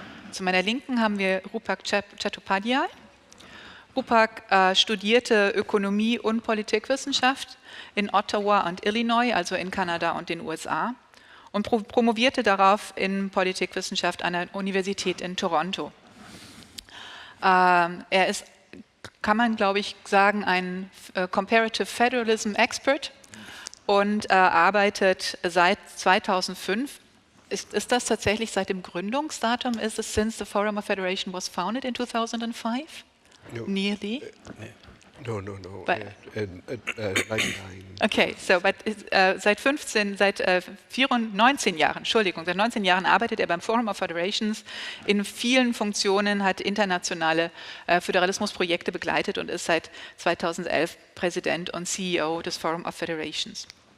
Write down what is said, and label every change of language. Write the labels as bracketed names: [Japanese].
[German] Zu meiner Linken haben wir Rupak Chattopadhyay. Rupak studierte Ökonomie und Politikwissenschaft in Ottawa und Illinois, also in Kanada und den USA, und promovierte darauf in Politikwissenschaft an der Universität in Toronto. Er ist, kann man glaube ich sagen, ein Comparative Federalism Expert und arbeitet seit 2005. Ist das tatsächlich seit dem Gründungsdatum? Ist es [English] since the Forum of Federation was founded in 2005? No. Nearly? No. But, 99. [German] Okay, so seit 19 Jahren, Entschuldigung, seit 19 Jahren arbeitet er beim Forum of Federations in vielen Funktionen, hat internationale Föderalismusprojekte begleitet und ist seit 2011 Präsident und CEO des Forum of Federations.